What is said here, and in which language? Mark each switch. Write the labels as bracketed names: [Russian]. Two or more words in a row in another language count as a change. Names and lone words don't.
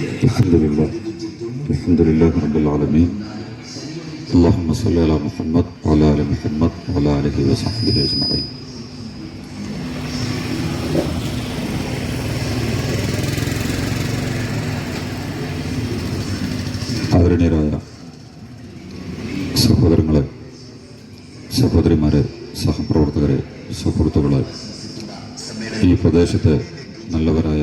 [Arabic] الحمد لله رب العالمين. اللهم صل على محمد وعلى آل محمد وعلى آله وصحبه أجمعين. [Malayalam] ആദരണീയരായ സഹോദരങ്ങളെ, സഹോദരിമാരെ, സഹപ്രവർത്തകരെ, സുഹൃത്തുക്കളെ, ഈ പ്രദേശത്തെ നല്ലവരായ